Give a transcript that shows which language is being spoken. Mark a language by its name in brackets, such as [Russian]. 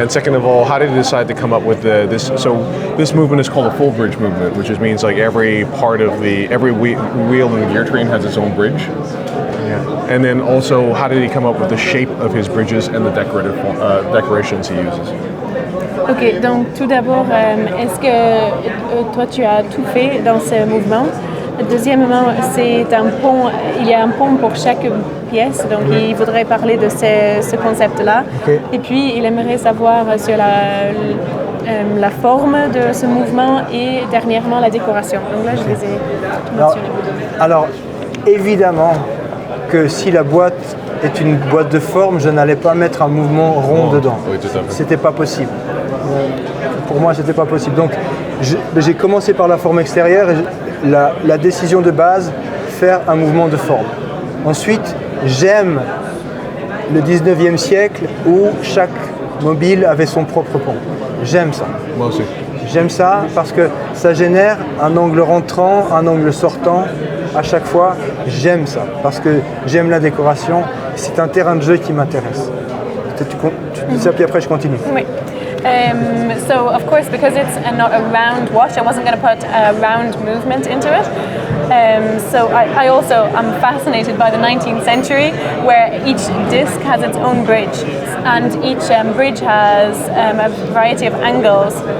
[English] And second of all, how did he decide to come up with this? So this movement is called a full bridge movement, which means like every wheel in the gear train has its own bridge. Yeah. And then also, how did he come up with the shape of his bridges and the decorations he uses? [French] Ok, donc tout d'abord, est-ce que toi tu as tout fait dans ce mouvement? Deuxièmement, c'est un pont, il y a un pont pour chaque pièce, donc il voudrait parler de ce concept-là. [English] Okay. [French] Et puis il aimerait savoir sur la forme de ce mouvement et dernièrement la décoration. Donc là je les ai mentionnés. Alors, évidemment que si la boîte est une boîte de forme, je n'allais pas mettre un mouvement rond dedans. Oui, tout à fait. C'était pas possible. Pour moi, c'était pas possible. Donc, j'ai commencé par la forme extérieure et la décision de base, faire un mouvement de forme. Ensuite, j'aime le 19e siècle où chaque mobile avait son propre pont. J'aime ça. Moi aussi. J'aime ça parce que ça génère un angle rentrant, un angle sortant à chaque fois. J'aime ça parce que j'aime la décoration. C'est un terrain de jeu qui m'intéresse. Tu dis ça puis après je continue. Oui. [English] So of course, because it's not a round watch, I wasn't going to put a round movement into it. So I also am fascinated by the 19th century, where each disc has its own bridge, and each bridge has a variety of angles.